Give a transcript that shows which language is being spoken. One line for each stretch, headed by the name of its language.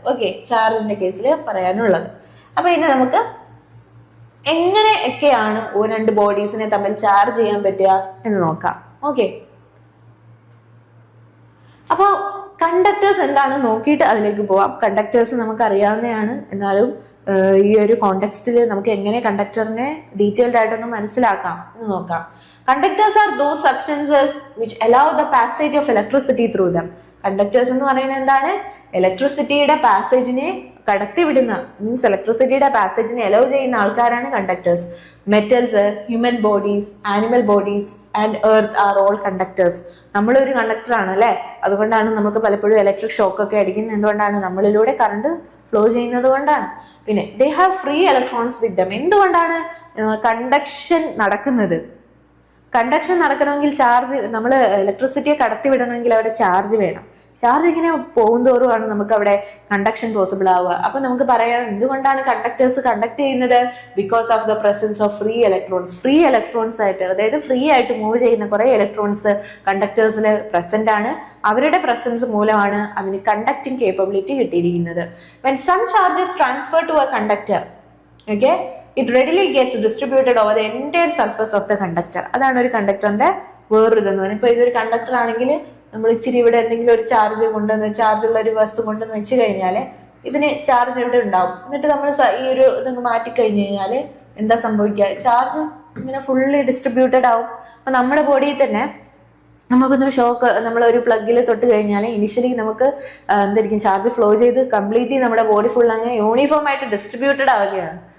Malayalam: Okay, ചാർജിന്റെ കേസിൽ പറയാനുള്ളത്. അപ്പൊ ഇനി നമുക്ക് എങ്ങനെയൊക്കെയാണ് രണ്ട് ബോഡീസിനെ തമ്മിൽ ചാർജ് ചെയ്യാൻ പറ്റുക എന്ന് നോക്കാം. ഓക്കെ, അപ്പൊ കണ്ടക്ടേഴ്സ് എന്താണെന്ന് നോക്കിയിട്ട് അതിലേക്ക് പോവാം. കണ്ടക്ടേഴ്സ് നമുക്ക് അറിയാവുന്നതാണ്, എന്നാലും ഈ ഒരു കോണ്ടെക്സ്റ്റിൽ നമുക്ക് എങ്ങനെ കണ്ടക്ടറിനെ ഡീറ്റെയിൽഡ് ആയിട്ടൊന്ന് മനസ്സിലാക്കാം എന്ന് നോക്കാം.
English: Conductors are those substances which allow the passage of electricity through them.
Malayalam: Conductors എന്ന് പറയുന്നത് എന്താണ്? ഇലക്ട്രിസിറ്റിയുടെ പാസേജിനെ കടത്തിവിടുന്ന മീൻസ് ഇലക്ട്രിസിറ്റിയുടെ പാസേജിനെ അലോ ചെയ്യുന്ന ആൾക്കാരാണ് conductors.
English: Metals, human bodies, animal bodies and earth are all conductors.
Malayalam: നമ്മളൊരു കണ്ടക്ടറാണ് അല്ലെ, അതുകൊണ്ടാണ് നമുക്ക് പലപ്പോഴും ഇലക്ട്രിക് ഷോക്ക് ഒക്കെ അടിക്കുന്നത്. എന്തുകൊണ്ടാണ്? നമ്മളിലൂടെ കറണ്ട് ഫ്ലോ ചെയ്യുന്നത് കൊണ്ടാണ്. പിന്നെ
English: They have free electrons with them.
Malayalam: എന്തുകൊണ്ടാണ് കണ്ടക്ഷൻ നടക്കുന്നത്? കണ്ടക്ഷൻ നടക്കണമെങ്കിൽ ചാർജ്, നമ്മൾ ഇലക്ട്രിസിറ്റിയെ കടത്തിവിടണമെങ്കിൽ അവിടെ ചാർജ് വേണം. ചാർജ് ഇങ്ങനെ പോകുന്തോറുമാണ് നമുക്ക് അവിടെ കണ്ടക്ഷൻ പോസിബിൾ ആവുക. അപ്പൊ നമുക്ക് പറയാം എന്തുകൊണ്ടാണ് കണ്ടക്ടേഴ്സ് കണ്ടക്ട് ചെയ്യുന്നത്?
English: Because of the presence of free electrons.
Malayalam: Free electrons ആയിട്ട്, അതായത് ഫ്രീ ആയിട്ട് മൂവ് ചെയ്യുന്ന കുറെ ഇലക്ട്രോൺസ് കണ്ടക്ടേഴ്സിൽ പ്രസന്റ് ആണ്. അവരുടെ പ്രസൻസ് മൂലമാണ് അതിന് കണ്ടക്ടിങ് കേപ്പബിലിറ്റി കിട്ടിയിരിക്കുന്നത്.
English: When some charges transfer to a conductor, okay, it readily gets distributed over the entire surface of the conductor.
Malayalam: അതാണ് ഒരു കണ്ടക്ടറിന്റെ വേറൊരു ഇതെന്ന് പറയുന്നത്. ഇപ്പൊ ഇതൊരു കണ്ടക്ടർ ആണെങ്കിൽ നമ്മൾ ഇച്ചിരി ഇവിടെ എന്തെങ്കിലും ഒരു ചാർജ് കൊണ്ടുവന്ന്, ചാർജുള്ള ഒരു വസ്തു കൊണ്ടുവന്ന് വെച്ച് കഴിഞ്ഞാല് ഇതിന് ചാർജ് ഇവിടെ ഉണ്ടാവും. എന്നിട്ട് നമ്മൾ ഈ ഒരു ഇതൊന്ന് മാറ്റി കഴിഞ്ഞു കഴിഞ്ഞാല് എന്താ സംഭവിക്കുക? ചാർജ് ഇങ്ങനെ ഫുള്ളി ഡിസ്ട്രിബ്യൂട്ടഡ് ആവും. അപ്പൊ നമ്മുടെ ബോഡിയിൽ തന്നെ നമുക്കൊന്ന് ഷോക്ക്, നമ്മളൊരു പ്ലഗിൽ തൊട്ട് കഴിഞ്ഞാൽ ഇനിഷ്യലി നമുക്ക് എന്തായിരിക്കും ചാർജ് ഫ്ലോ ചെയ്ത് കംപ്ലീറ്റ്ലി നമ്മുടെ ബോഡി ഫുൾ അങ്ങനെ യൂണിഫോം ആയിട്ട് ഡിസ്ട്രിബ്യൂട്ടഡ് ആവുകയാണ്.